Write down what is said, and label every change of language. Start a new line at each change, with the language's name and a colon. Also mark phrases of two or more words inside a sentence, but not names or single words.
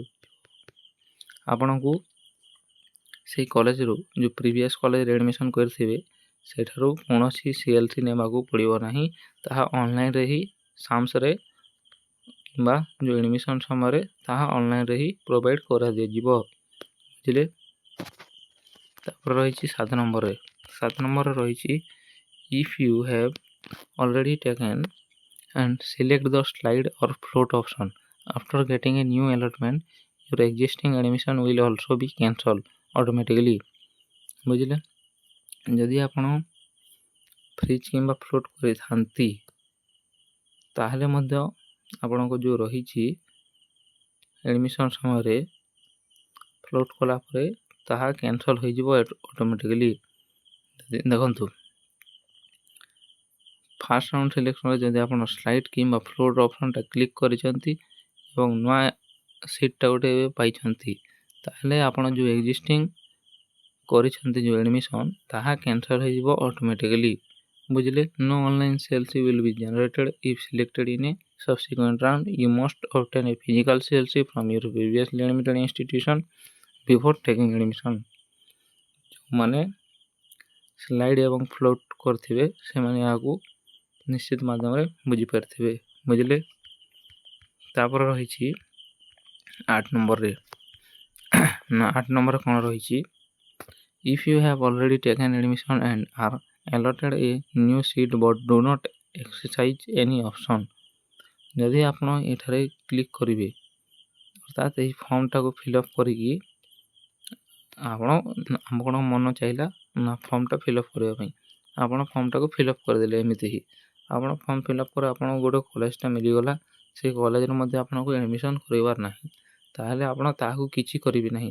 Odia: ଆପଣଙ୍କୁ ସେଇ କଲେଜରୁ ଯେଉଁ
English: previous college-re
Odia: ଆଡ଼ମିସନ୍ କରିଥିବେ ସେଠାରୁ କୌଣସି CLC ନେବାକୁ ପଡ଼ିବ ନାହିଁ, ତାହା ଅନଲାଇନ୍ରେ ହିଁ ସାମ୍ସରେ କିମ୍ବା ଯେଉଁ ଆଡ଼ମିସନ୍ ସମୟରେ ତାହା ଅନଲାଇନ୍ରେ ହିଁ ପ୍ରୋଭାଇଡ଼ କରାଯାଇଯିବ, ବୁଝିଲେ। ତାପରେ ରହିଛି 7 ନମ୍ବରରେ ରହିଛି
English: if you have already taken and select the slide or float option after getting a new allotment your existing admission will also be cancelled automatically,
Odia: ବୁଝିଲେ। ଯଦି ଆପଣ ଫ୍ରିଜ୍ କିମ୍ବା ଫ୍ଲୋଟ୍ କରିଥାନ୍ତି ତାହେଲେ ମଧ୍ୟ ଆପଣଙ୍କ ଯେଉଁ ରହିଛି ଆଡ଼ମିସନ୍ ସମୟରେ ଫ୍ଲୋଟ୍ କଲା ପରେ ତାହା କ୍ୟାନସଲ୍ ହୋଇଯିବ ଅଟୋମେଟିକାଲି। ଦେଖନ୍ତୁ
English: first round selection-re
Odia: ଯଦି ଆପଣ ସ୍ଲାଇଡ୍ କିମ୍ବା
English: float option-ta click
Odia: କରିଛନ୍ତି ଏବଂ ନୂଆ ସିଟ୍ଟା ଗୋଟେ ପାଇଛନ୍ତି ତାହେଲେ ଆପଣ ଯେଉଁ ଏକ୍ଜିଷ୍ଟିଂ କରିଛନ୍ତି ଯେଉଁ ଆଡ଼ମିସନ୍ ତାହା କ୍ୟାନସଲ୍ ହୋଇଯିବ ଅଟୋମେଟିକାଲି, ବୁଝିଲେ।
English: No online CLC will be generated if selected in a subsequent round. You must obtain a physical CLC from your previously admitted institution before taking admission।
Odia: ଯେଉଁମାନେ ସ୍ଲାଇଡ୍ ଏବଂ ଫ୍ଲୋଟ୍ କରିଥିବେ ସେମାନେ ଏହାକୁ ନିଶ୍ଚିତ ମାଧ୍ୟମରେ ବୁଝିପାରିଥିବେ। ବୁଝିଲେ। ତାପରେ ରହିଛି 8 ନମ୍ବରରେ ନା 8 ନମ୍ବରରେ କ'ଣ ରହିଛି,
English: if you have already taken admission and are allotted a new seat but do not exercise any option,
Odia: ଯଦି ଆପଣ ଏଠାରେ କ୍ଲିକ୍ କରିବେ ଅର୍ଥାତ୍ ଏହି ଫର୍ମଟାକୁ ଫିଲ୍ଅପ୍ କରିକି ଆପଣ ମନ ଚାହିଁଲା ନା ଫର୍ମଟା ଫିଲ୍ଅପ୍ କରିବା ପାଇଁ ଆପଣ ଫର୍ମଟାକୁ ଫିଲ୍ଅପ୍ କରିଦେଲେ। ଏମିତି ହିଁ ଆପଣ
English: form fillup
Odia: ପରେ ଆପଣଙ୍କୁ ଗୋଟେ କଲେଜଟା ମିଳିଗଲା, ସେଇ କଲେଜରେ ମଧ୍ୟ ଆପଣଙ୍କୁ ଆଡ଼ମିସନ୍ କରିବାର ନାହିଁ, ତାହେଲେ ଆପଣ ତାହାକୁ କିଛି କରିବେ ନାହିଁ।